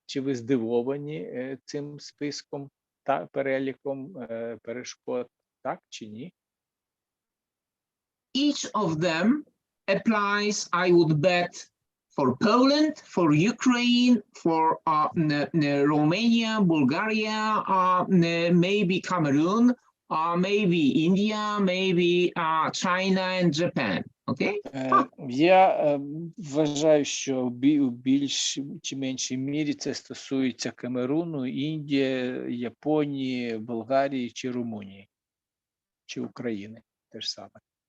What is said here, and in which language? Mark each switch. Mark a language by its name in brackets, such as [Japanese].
[Ukrainian] Чи ви здивовані цим списком та переліком перешкод? Так чи ні? [English] Each of them applies, I would bet, for Poland, for Ukraine, for Romania, Bulgaria, maybe Cameroon, maybe India, maybe China and Japan. Okay? [Ukrainian] Я вважаю, що в більш чи меншій мірі це стосується Камеруну, Індії, Японії, Болгарії чи Румунії, чи України теж саме.